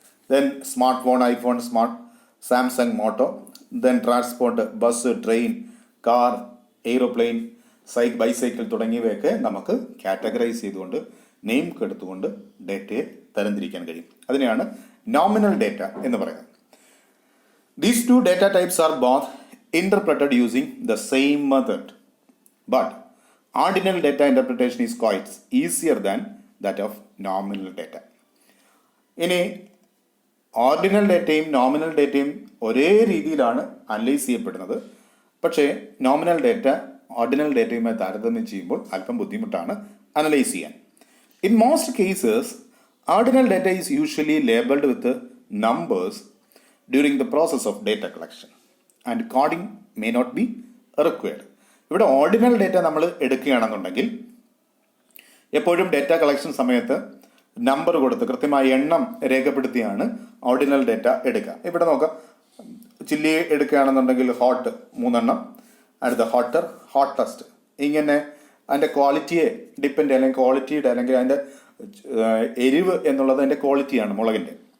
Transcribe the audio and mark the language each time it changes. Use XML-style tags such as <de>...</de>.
<ml>Then smart phone, iPhone, Samsung motto. Then transport, bus, train, car, aeroplane, bicycle തുടങ്ങിയവയൊക്കെ നമുക്ക് categorise ചെയ്തുകൊണ്ട് name എടുത്തുകൊണ്ട് ഡേറ്റയെ തരംതിരിക്കാൻ കഴിയും. അതിനെയാണ് നോമിനൽ ഡേറ്റ എന്ന് പറയുന്നത്.</ml> <en>These two data types are both interpreted using the same method, but ordinal data interpretation is quite easier than that of nominal data.</en> <ml>ഇനി ഓർഡിനൽ ഡേറ്റയും നോമിനൽ ഡേറ്റയും ഒരേ രീതിയിലാണ് അനലൈസ് ചെയ്യപ്പെടുന്നത്. പക്ഷേ നോമിനൽ ഡേറ്റ ഓർഡിനൽ ഡേറ്റയുമായി താരതമ്യം ചെയ്യുമ്പോൾ അല്പം ബുദ്ധിമുട്ടാണ് അനലൈസ് ചെയ്യാൻ.</ml> <en>In most cases ordinal data is usually labelled with numbers during the process of data collection and coding may not be required.</en> <ml>ഇവിടെ ഓർഡിനൽ ഡേറ്റ നമ്മൾ എടുക്കുകയാണെന്നുണ്ടെങ്കിൽ എപ്പോഴും ഡേറ്റ കളക്ഷൻ സമയത്ത് നമ്പർ കൊടുത്ത് കൃത്യമായ എണ്ണം രേഖപ്പെടുത്തിയാണ് ഓർഡിനൽ ഡേറ്റ എടുക്കുക. ഇവിടെ നോക്കാം, ചില്ലി എടുക്കുകയാണെന്നുണ്ടെങ്കിൽ ഹോട്ട് 3 എണ്ണം, അടുത്ത ഹോട്ടർ, ഹോട്ടസ്റ്റ്, ഇങ്ങനെ അതിൻ്റെ ക്വാളിറ്റിയെ ഡിപ്പെൻഡ് അല്ലെങ്കിൽ ക്വാളിറ്റിയുടെ അല്ലെങ്കിൽ അതിൻ്റെ എരിവ് എന്നുള്ളത് അതിൻ്റെ ക്വാളിറ്റിയാണ് മുളകിൻ്റെ.</ml>